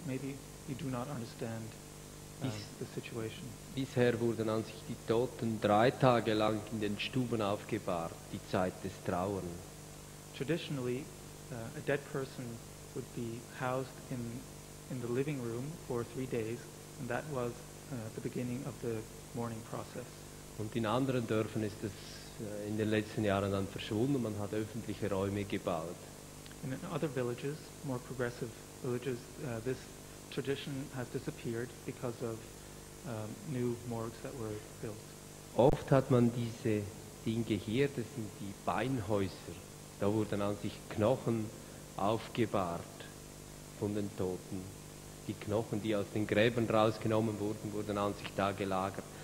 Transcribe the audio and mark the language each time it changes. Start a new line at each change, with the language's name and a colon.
English: Maybe you do not understand the situation.
German: Bisher wurden an sich die Toten 3 Tage lang in den Stuben aufgebahrt, die Zeit des Trauern.
English: Traditionally, a dead person would be housed in the living room for 3 days, and that was the beginning of the mourning process.
German: Und in anderen Dörfern ist es in den letzten Jahren dann verschwunden, man hat öffentliche Räume gebaut.
English: In other villages, more progressive villages, this tradition has disappeared because of new morgues that were built.
German: Oft hat man diese Dinge hier, das sind die Beinhäuser. Da wurden an sich Knochen aufgebahrt von den Toten. Die Knochen, die aus den Gräbern rausgenommen wurden, wurden an sich da gelagert.